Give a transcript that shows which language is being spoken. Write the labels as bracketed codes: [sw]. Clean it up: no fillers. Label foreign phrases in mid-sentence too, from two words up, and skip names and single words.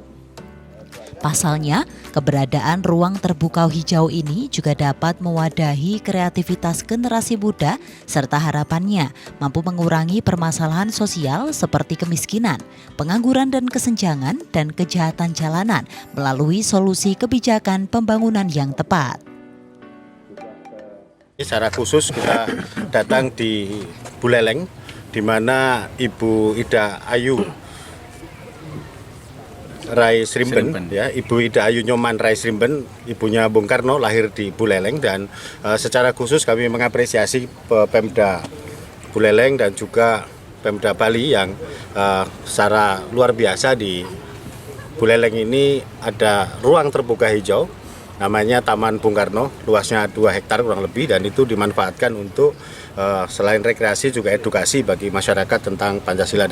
[id] Pasalnya, keberadaan ruang terbuka hijau ini juga dapat mewadahi kreativitas generasi muda serta harapannya mampu mengurangi permasalahan sosial seperti kemiskinan, pengangguran dan kesenjangan, dan kejahatan jalanan melalui solusi kebijakan pembangunan yang tepat. Secara khusus kita datang di Buleleng, di mana Ibu Ida Ayu Rai Srimben, ya, Ibu Ida Ayu Nyoman Rai Srimben, ibunya Bung Karno, lahir di Buleleng, dan secara khusus kami mengapresiasi Pemda Buleleng dan juga Pemda Bali yang secara luar biasa di Buleleng ini ada ruang terbuka hijau, namanya Taman Bung Karno, luasnya 2 hektar kurang lebih, dan itu dimanfaatkan untuk selain rekreasi juga edukasi bagi masyarakat tentang Pancasila.